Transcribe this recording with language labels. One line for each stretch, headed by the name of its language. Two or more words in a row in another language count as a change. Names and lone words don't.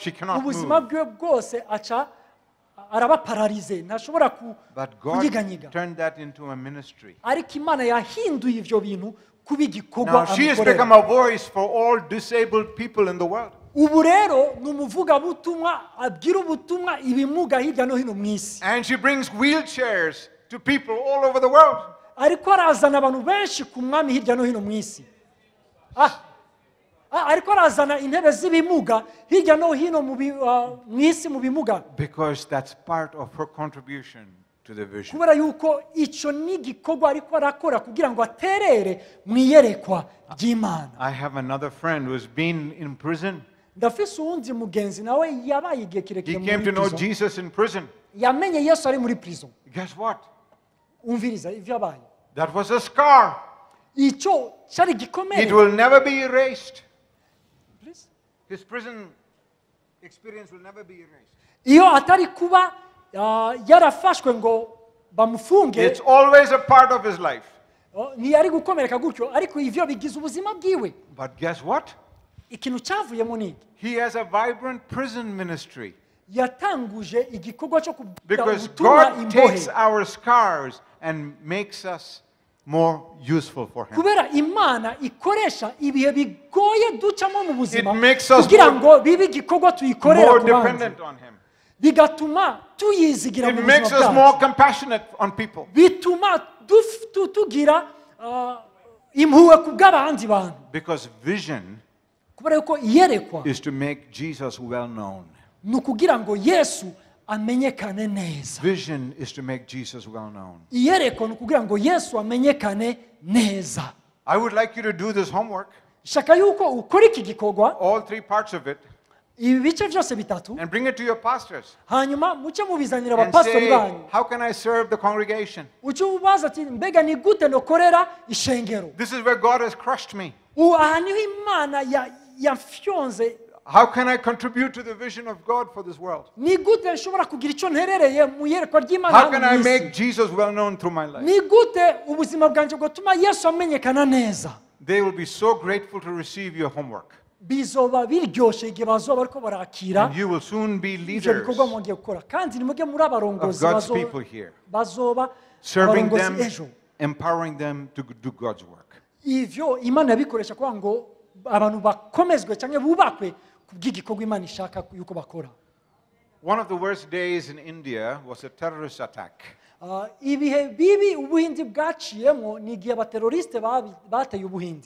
English: She cannot
Rundi: ubuzima
English: move.
Rundi: bwiwe bwose aca araba paralize, ntashobora
English: But God
Rundi: kunyiganyiga.
English: turned that into a ministry.
Rundi: Ariko Imana yahinduye ivyo bintu kuba igikorwa
English: Now she has become
Rundi: amukorera.
English: a voice for all disabled people in the world.
Rundi: Ubu rero ni umuvugabutumwa abwira ubutumwa ibimuga hirya no hino mu isi.
English: And she brings wheelchairs to people all over the world.
Rundi: Ariko arazana abantu benshi ku mwami hirya no hino mu isi. Ariko arazana intebe z'ibimuga hirya no hino mu isi mu bimuga.
English: Because that's part of her contribution to the vision.
Rundi: Kubera yuko icyo ni igikorwa ariko arakora kugira ngo aterere mu iyerekwa ry'Imana.
English: I have another friend who has been in prison.
Rundi: Ndafise uwundi mugenzi nawe yabaye igihe
English: He
Rundi: kirekire
English: came to
Rundi: muri
English: know
Rundi: prison.
English: Jesus in prison.
Rundi: Yamenye Yesu ari muri prison.
English: Guess what?
Rundi: Umviriza ivyo yabaye.
English: That was a scar.
Rundi: Icyo cyari
English: It
Rundi: gikomere.
English: will never be erased. Please? His prison experience will never be erased.
Rundi: Iyo atari kuba yarafashwe ngo bamufunge,
English: It's always a part of his life.
Rundi: ntiyari gukomereka gutyo, ariko ivyo bigize ubuzima bwiwe.
English: But guess what?
Rundi: Ikintu cyavuyemo ni iki?
English: He has a vibrant prison ministry.
Rundi: Yatanguje igikorwa cyo kubwira
English: Because
Rundi: ubutumwa
English: God
Rundi: imbohe.
English: takes our scars and makes us more useful for Him.
Rundi: Kubera Imana ikoresha ibihe bigoye ducamo mu buzima
English: It makes us
Rundi: kugira ngo bibe igikorwa tuyikorera
English: More
Rundi: ku bandi,
English: dependent on Him.
Rundi: bigatuma tuyizigira mu
English: It makes
Rundi: buzima
English: us more
Rundi: bwacu,
English: compassionate on people.
Rundi: bituma tugira impuhwe ku bw'abandi bantu.
English: Because vision
Rundi: Kubera yuko iyerekwa
English: is to make Jesus well known. ni ukugira ngo Yesu amenyekane neza. Vision is to make Jesus well known.
Rundi: Iyerekwa ni ukugira ngo Yesu amenyekane neza.
English: I would like you to do this homework,
Rundi: Shaka yuko ukora iki gikorwa,
English: all three parts of it,
Rundi: ibi bice byose bitatu,
English: and bring it to your pastors.
Rundi: hanyuma muce mubizanira
English: And
Rundi: abapastori
English: say,
Rundi: banyu.
English: how can I serve the congregation?
Rundi: Uce ubaza ati mbega ni gute nokorera ishengero.
English: This is where God has crushed me.
Rundi: Aha niho Imana yafyonze.
English: How can I contribute to the vision of God for this world?
Rundi: Ni gute nshobora kugira icyo nterereye mu iyerekwa ry'Imana
English: How
Rundi: hano
English: can
Rundi: mu
English: I
Rundi: isi?
English: make Jesus well known through my life?
Rundi: Ni gute ubuzima bwanjye bwatuma Yesu amenyekana neza.
English: They will be so grateful to receive your homework.
Rundi: Bizoba biryoshye igihe bazoba bariko barakira
English: And you will soon be
Rundi: ivyo
English: leaders
Rundi: bikorwa mugiye gukora, kandi nimuge muri
English: of
Rundi: abarongozi
English: God's people here,
Rundi: bazoba
English: serving
Rundi: abarongozi
English: them,
Rundi: ejo.
English: empowering them to do God's work.
Rundi: Ivyo Imana yabikoresha kugira ngo abantu bakomezwe cyangwa bubakwe kubw'igikorwa Imana ishaka yuko bakora.
English: One of the worst days in India was a terrorist attack.
Rundi: Ibihe bibi ubuhindi bwaciyemo ni igihe abateroriste bateye ubuhindi.